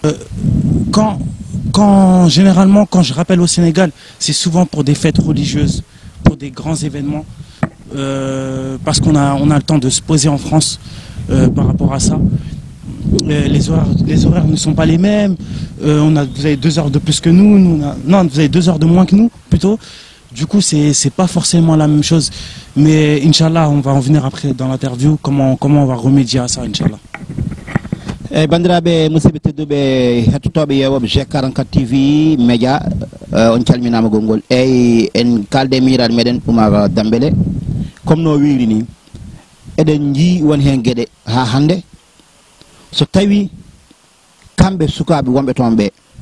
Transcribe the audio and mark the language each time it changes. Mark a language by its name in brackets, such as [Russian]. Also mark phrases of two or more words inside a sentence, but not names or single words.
[French] Généralement, quand je rappelle au Sénégal, c'est souvent pour des fêtes religieuses, pour des grands événements, parce qu'on a le temps de se poser en France par rapport à ça. Les horaires ne sont pas les mêmes. Vous avez 2 heures de plus que nous. Non, vous avez 2 heures de moins que nous, plutôt. Du coup, c'est pas forcément la même chose. Mais Inch'Allah, on va en venir après dans l'interview, comment on va remédier à ça, Inch'Allah. [Fula] bandiraɓe musidɓe tedduɓe hettotoɓe yewoɓe G44 TV média on calminama gongol eyyi en kalde miraɗo meɗen Oumar Dambélé comme no wiiri ni eɗen jii won hen gueɗe ha hande so tawi kamɓe sukaɓe wonɓe toon ɓe